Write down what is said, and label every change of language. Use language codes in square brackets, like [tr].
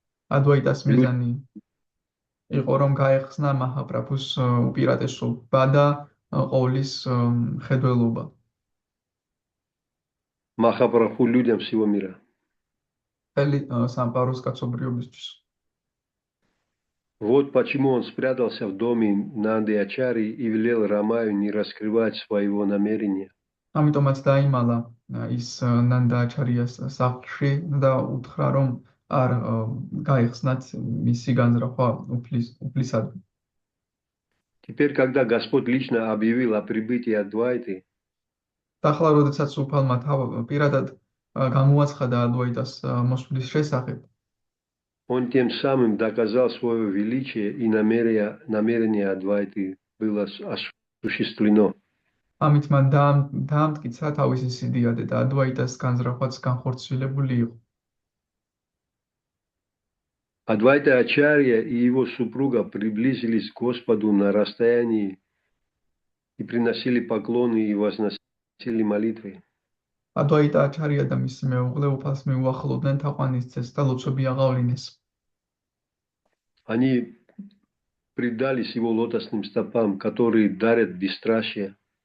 [ka] ადვაიტას მიზანი იყო რომ გაეხსნა მაჰაპრაბჰუს უპირატესობა და ყოვლის ხედველობა. [ru] Махапрабху людям всего мира. [ka] Მთელი სამყაროს კაცობრიობისთვის. [ru] Вот почему он спрятался в доме Нанды Ачари и велел Рамаю не раскрывать своего намерения. [ka] ამიტომაც დაიმალა ის ნანდა აჩარიას სახლში და უთხრა რომ არ გაიხსნათ მისი განზრახვა უფლისადმი. [ru] Теперь, когда Господь лично объявил о прибытии Адвайты, [ka] და ახლა როდესაც უფალმა პირადად გამოაცხადა ადვაიტას მოსვლის შესახებ, [ru] он тем самым доказал свое величие и намерение Адвайты было осуществлено. [ka] ამით მან დაამტკიცა თავისი სიდიადე და ადვაიტას განზრახვაც განხორციელებული იყო. [ru] Адвайта Ачарья и его супруга приблизились к Господу на расстоянии и приносили поклоны и возносили молитвы. [ka] ადვაიტა აჩარია და მისი მეუღლე უფალს მიუახლოვდნენ თაყვანისცეს და ლოცვები აღავლინეს. [ru] Они предались его лотосным стопам, которые дарят бесстрашие.